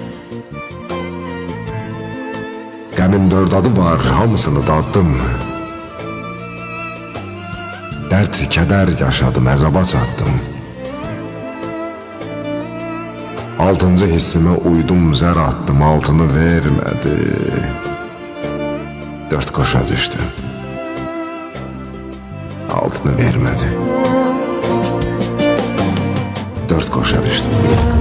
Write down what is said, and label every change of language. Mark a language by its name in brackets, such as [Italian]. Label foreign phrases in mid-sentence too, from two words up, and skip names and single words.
[Azerbaijani] Qəmin dörd adı var, hamısını daddım. Dərd, kədər yaşadım, əzaba çatdım. Altıncı hissime uydum, zər attım, altını vermədi. [Turkish] Dört koşa düştü, altını vermədi. Dört koşa düştü.